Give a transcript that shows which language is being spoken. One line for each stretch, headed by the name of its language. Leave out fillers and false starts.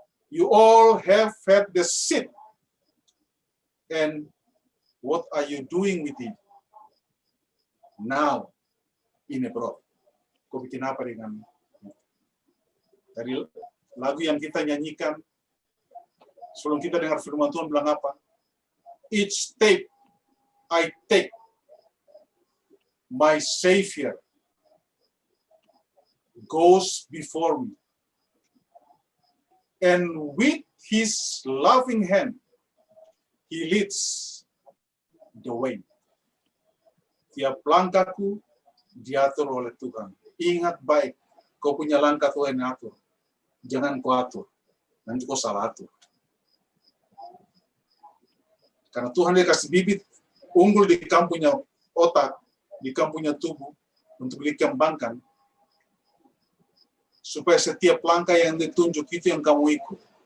English: You all have had the seed. And what are you doing with it? Now, in abroad.
Indonesian: Kau bikin apa dengan dari lagu yang kita nyanyikan, sebelum kita dengar firman Tuhan bilang apa?
English: Each step I take, my Savior goes before me. And with his loving hand, he leads the way.
Indonesian: Tiap langkahku diatur oleh Tuhan. Ingat baik, kau punya langkah Tuhan yang atur. jangan kau atur. Nanti kau salah atur. Karena Tuhan dia kasih bibit unggul di kamu punya otak, di kamu punya tubuh, untuk dikembangkan, supaya setiap langkah yang ditunjuk itu yang kamu ikut.